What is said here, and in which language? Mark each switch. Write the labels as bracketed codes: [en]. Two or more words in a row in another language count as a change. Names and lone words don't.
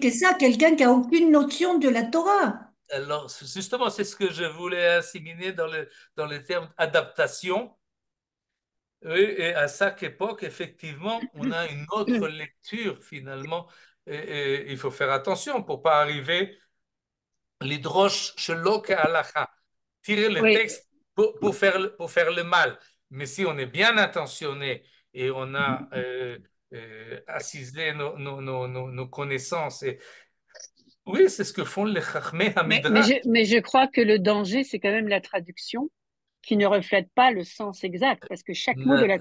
[fr] expliquer ça à quelqu'un qui a aucune notion de la Torah. alors, justement, c'est ce que je voulais inséminer dans le terme adaptation. Oui, et à chaque époque, effectivement, on a une autre lecture finalement. Et il faut faire attention pour pas arriver [he] לדרוש שלא הלכה, [fr] tirer le Oui, texte pour faire le mal. Mais si on est bien intentionné et on a assisé nos connaissances, et oui, c'est ce que font les [he] חכמי המדרש. [fr] Mais je crois que le danger, c'est quand même la traduction qui ne reflète pas le sens exact, parce que chaque mot de la